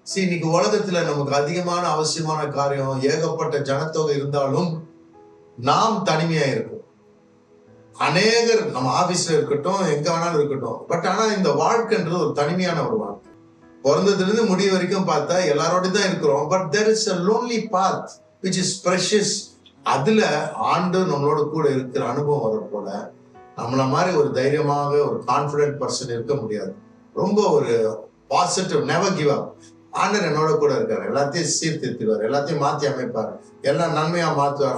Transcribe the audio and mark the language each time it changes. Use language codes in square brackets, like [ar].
[ta] இன்னைக்கு உலகத்துல நமக்கு அதிகமான அவசியமான காரியம், ஏகப்பட்ட ஜனத்தொகை இருந்தாலும் நாம் தனிமையா இருக்கும். அநேகர் நம்ம ஆபீஸ்ல இருக்கட்டும், எங்க வேணாலும் இருக்கட்டும். பட் ஆனா இந்த வாழ்க்கைன்றது ஒரு தனிமையான ஒரு வாழ்க்கை. பிறந்ததுல இருந்து முடிவு வரைக்கும் பார்த்தா எல்லாரோடய தான் இருக்கிறோம். [en] But there is a lonely path which is precious. [ta] அதுல ஆண்டு நம்மளோட கூட இருக்கிற அனுபவம் வரும் போல நம்மள மாதிரி ஒரு தைரியமாக ஒரு கான்பிடென்ட் பர்சன் இருக்க முடியாது. ரொம்ப ஒரு பாசிட்டிவ், [en] Never give up. [ta] ஆண்டர் என்னோட கூட இருக்காரு, எல்லாத்தையும் சீர்திருத்திடுவார், எல்லாத்தையும் மாற்றி அமைப்பார், எல்லாம் நன்மையா மாற்றுவார்.